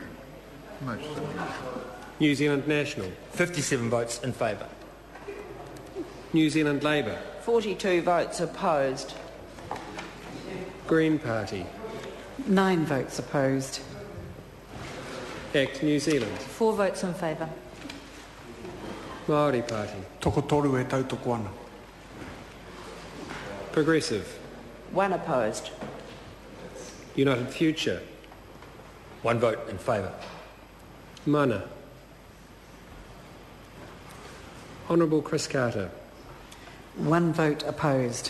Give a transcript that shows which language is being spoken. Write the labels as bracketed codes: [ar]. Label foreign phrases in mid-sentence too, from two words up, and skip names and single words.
[en] New Zealand National. 57 votes in favour. New Zealand Labour. 42 votes opposed. Green Party. 9 votes opposed. ACT New Zealand. 4 votes in favour. Māori Party. [mi] Toko toru e tautoko ana. [en] Progressive. 1 opposed. United Future. 1 vote in favour. Mana. Honourable Chris Carter. 1 vote opposed.